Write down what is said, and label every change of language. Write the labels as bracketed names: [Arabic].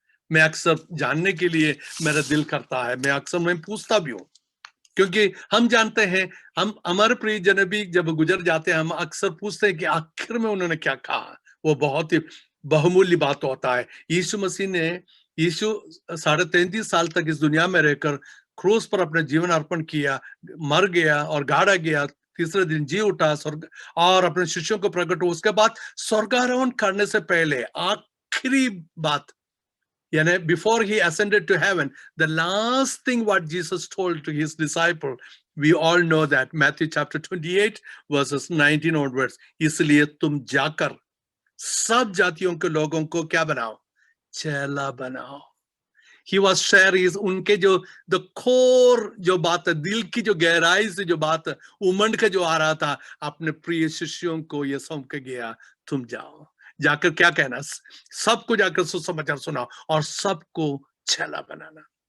[Hindi] मैं अक्सर जानने के लिए मेरा दिल करता है, मैं पूछता भी हूँ, क्योंकि हम जानते हैं, हम हमारे प्रियजन भी जब गुजर जाते हैं, हम अक्सर पूछते हैं कि आखिर में उन्होंने क्या कहा। वो बहुत ही बहुमूल्य बात होता है। यीशु मसीह ने, यीशु 33.5 साल तक इस दुनिया में रहकर क्रूस पर अपना जीवन अर्पण किया, मर गया और गाड़ा गया, तीसरे दिन जी उठा स्वर्ग और अपने शिष्यों को प्रकट हुआ। उसके बाद स्वर्गारोहण करने से पहले आखिरी बात, यानी [English] before he ascended to heaven, the last thing what Jesus told to his disciple, we all know that Matthew chapter 28 verses 19 onwards, [Hindi] इसलिए तुम जाकर सब जातियों के लोगों को क्या बनाओ? चेला बनाओ। [English] He was sharing [Hindi] उनके जो [English] the core [Hindi] जो बात है, दिल की जो गहराई से जो बात उमंड का जो आ रहा था, अपने प्रिय शिष्यों को ये सौंप के गया, तुम जाओ, जाकर क्या कहना? सबको जाकर सुसमाचार सुनाओ और सबको चेला बनाना।